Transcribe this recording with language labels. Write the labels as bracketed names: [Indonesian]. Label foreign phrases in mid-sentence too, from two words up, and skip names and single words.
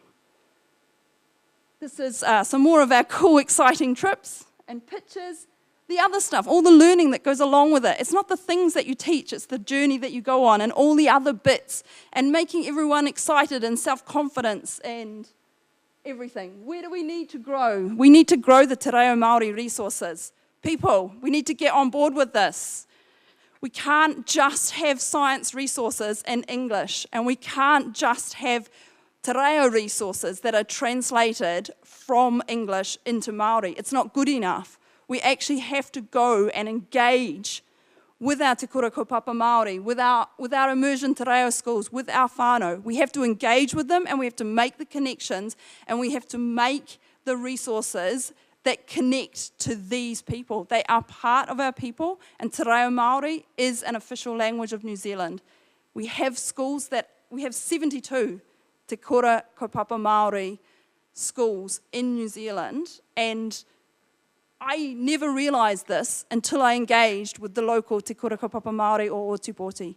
[English] This is some more of our cool, exciting trips and pictures. The other stuff, all the learning that goes along with it. It's not the things that you teach, it's the journey that you go on and all the other bits and making everyone excited and self-confidence and everything. Where do we need to grow? We need to grow the te reo Māori resources. People, we need to get on board with this. We can't just have science resources in English, and we can't just have te reo resources that are translated from English into Māori. It's not good enough. We actually have to go and engage with our Te Kura Kaupapa Māori, with our immersion te reo schools, with our whānau. We have to engage with them, and we have to make the connections, and we have to make the resources that connect to these people. They are part of our people, and te reo Māori is an official language of New Zealand. We have schools we have 72 Te Kura Kaupapa Māori schools in New Zealand, and I never realised this until I engaged with the local Te Kura Kaupapa Māori o Otupoti.